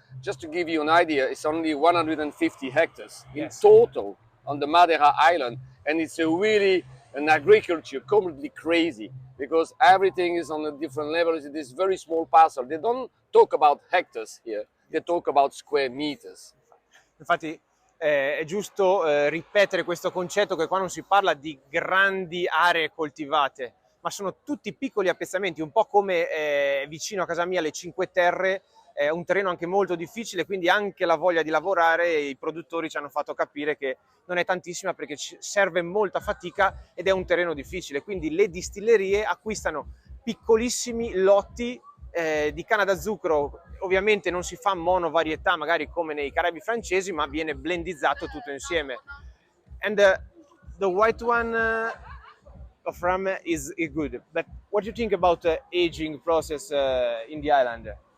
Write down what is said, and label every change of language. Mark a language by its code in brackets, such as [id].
[en] Just to give you an idea, it's only 150 hectares in total on the Madeira island, and it's really an agriculture completely crazy because everything is on a different level. It's this very small parcel. They don't talk about hectares here; they talk about square meters. [it] Infatti è giusto ripetere questo concetto, che qua non si parla di grandi aree coltivate, ma sono tutti piccoli appezzamenti, un po' come vicino a casa mia le Cinque Terre, un terreno anche molto difficile, quindi anche la voglia di lavorare, i produttori ci hanno fatto capire che non è tantissima perché serve molta fatica ed è un terreno difficile, quindi le distillerie acquistano piccolissimi lotti di canna da zucchero. Ovviamente non si fa monovarietà magari come nei Caraibi francesi, ma viene blendizzato tutto insieme. [en] And the white one of rum is good, but what do you think about the aging process in the island?